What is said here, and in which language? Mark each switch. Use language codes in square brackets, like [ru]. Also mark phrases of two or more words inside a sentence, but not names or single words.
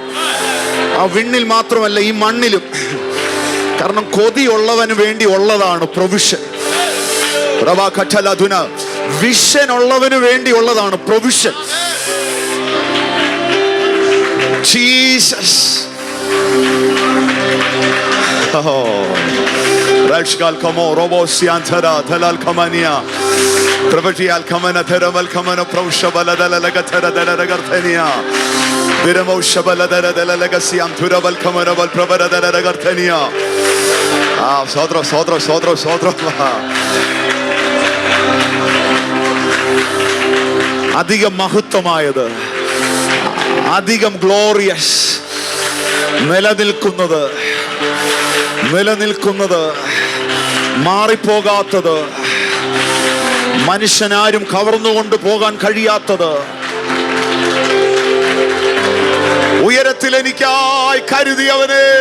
[ml] ആ വിണ്ണിൽ മാത്രമല്ല, ഈ മണ്ണിലും. കാരണം കൊതിയുള്ളവന് വേണ്ടി ഉള്ളതാണ് പ്രൊവിഷൻ. വിഷൻ ഉള്ളവന് വേണ്ടി ഉള്ളതാണ് പ്രൊവിഷൻ. ജീസസ്. Rajgal kamo robosian thara thalal khamania pravatial khamana tharamal khamana praushabala dalalaga thara dalalaga thania biramo shabala dalalaga siam thurabal khamana bal pravara dalalaga thania. Sodro. അധികം മഹത്വമായത്, അധികം ഗ്ലോറിയസ്, നിലനിൽക്കുന്നത്, മാറിപ്പോകാത്തത്, മനുഷ്യനാരും കവർന്നുകൊണ്ട് പോകാൻ കഴിയാത്തത്, ഉയരത്തിൽ എനിക്കായി കരുതിയവനെ.